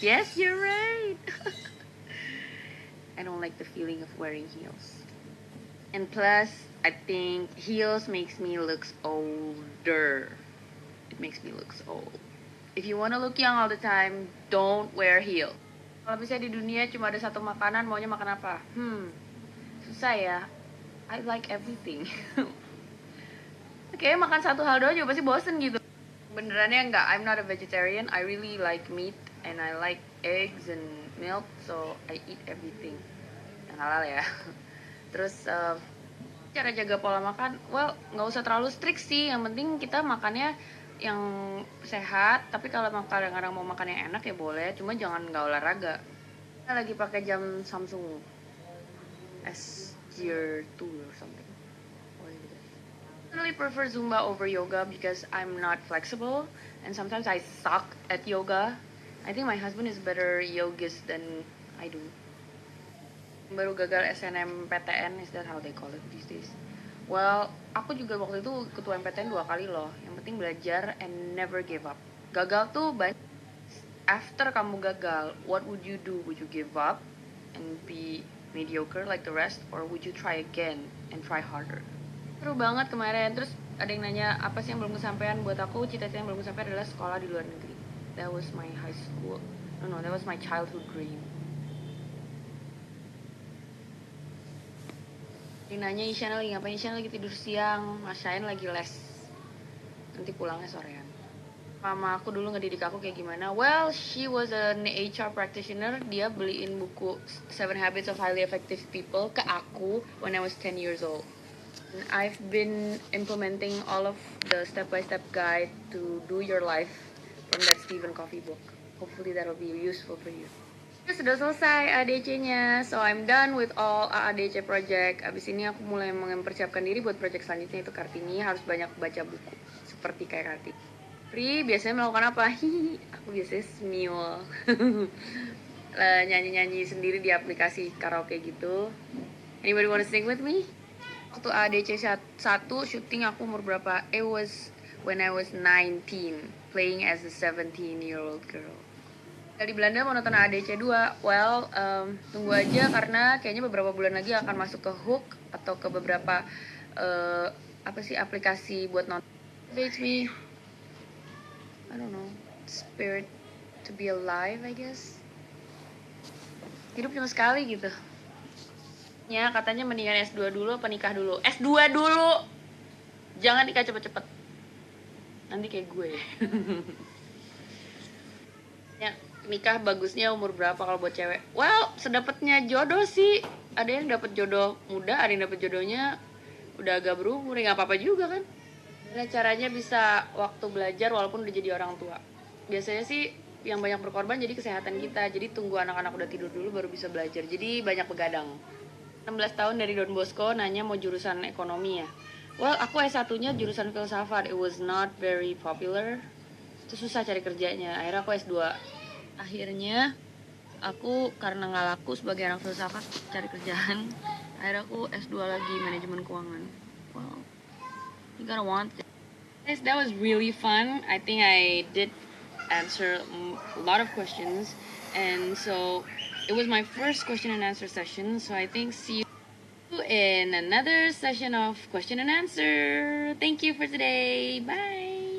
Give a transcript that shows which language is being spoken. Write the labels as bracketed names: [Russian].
[English] Yes, you're right. I don't like the feeling of wearing heels. And plus, I think heels makes me look older. It makes me look old. If you wanna look young all the time, don't wear heels. [Indonesian] Kalau misalnya di dunia cuma ada satu makanan, maunya makan apa? Susah ya. [English] I like everything. [Indonesian] Kayaknya makan satu hal doang juga pasti bosen gitu. Benerannya enggak, [English] I'm not a vegetarian. I really like meat and I like eggs and milk, so I eat everything. [Indonesian] Yang halal ya. Terus cara jaga pola makan, well nggak usah terlalu strict sih. Yang penting kita makannya yang sehat. Tapi kalau kadang-kadang mau makan yang enak ya boleh, cuma jangan nggak olahraga. Kita lagi pakai jam Samsung S Gear 2 [English] or something. I really prefer Zumba over yoga because I'm not flexible and sometimes I suck at yoga. I think my husband is better yogist than I do. [Indonesian] Baru gagal [English] SNMPTN, is that how they call it these days? [Indonesian] Well, aku juga waktu itu ketua MPTN 2 kali loh. Yang penting belajar [English] and never give up. [Indonesian] Gagal tuh banyak. [English] After [Indonesian] kamu gagal, [English] what would you do? Would you give up and be mediocre like the rest, or would you try again and try harder? [Indonesian] Seru banget kemarin. Terus ada yang nanya apa sih yang belum kesampaian buat aku. Cita-cita yang belum kesampaian adalah sekolah di luar negeri. [English] That was my high school. No, that was my childhood dream. [Indonesian] Nanya Isyana lagi ngapain? Isyana lagi tidur siang, Mas Syain lagi les. Nanti pulangnya sorean. Mama aku dulu ngedidik aku kayak gimana? [English] Well, she was an HR practitioner. [Indonesian] Dia beliin buku [English] 7 Habits of Highly Effective People [Indonesian] ke aku [English] when I was 10 years old. And I've been implementing all of the step-by-step guide to do your life from that Stephen Covey book. Hopefully that'll be useful for you. [Indonesian] Sudah selesai ADC-nya, [English] so I'm done with all AADC project. [Indonesian] Abis ini aku mulai mempersiapkan diri buat project selanjutnya, itu Kartini. Harus banyak baca buku, seperti kayak Kartini. Pri biasanya melakukan apa? Hihi, aku biasanya smule. Nyanyi-nyanyi sendiri di aplikasi karaoke gitu. [English] Anybody wanna sing with me? [Indonesian] Waktu ADC 1 syuting aku umur berapa? [English] It was when I was 19, playing as a 17-year-old girl. [Indonesian] Di Belanda mau nonton ADC 2. Well, tunggu aja karena kayaknya beberapa bulan lagi akan masuk ke Hook atau ke beberapa apa sih aplikasi buat nonton. [English] Motivates me, I don't know, spirit to be alive, I guess. [Indonesian] Hidup cuma sekali gitu. Ya katanya mendingan S2 dulu apa nikah dulu. S2 dulu, jangan nikah cepet-cepet, nanti kayak gue. Ya, nikah bagusnya umur berapa kalau buat cewek? Well, sedapatnya jodoh sih. Ada yang dapat jodoh muda, ada yang dapat jodohnya udah agak berumur, nggak apa-apa juga kan. Nah, caranya bisa waktu belajar walaupun udah jadi orang tua. Biasanya sih yang banyak berkorban jadi kesehatan kita. Jadi tunggu anak-anak udah tidur dulu baru bisa belajar. Jadi banyak begadang. 16 tahun dari Don Bosco nanya mau jurusan ekonomi ya. [English] Well, [Indonesian] aku S1-nya jurusan filsafat. [English] It was not very popular. [Indonesian] Itu susah cari kerjanya. Akhirnya aku S2. Akhirnya aku karena nggak laku sebagai anak filsafat cari kerjaan, akhirnya aku S2 lagi manajemen keuangan. [English] Well, you gotta want it. Guys, that was really fun. I think I did answer a lot of questions, and so it was my first question and answer session. So I think see you in another session of question and answer. Thank you for today. Bye.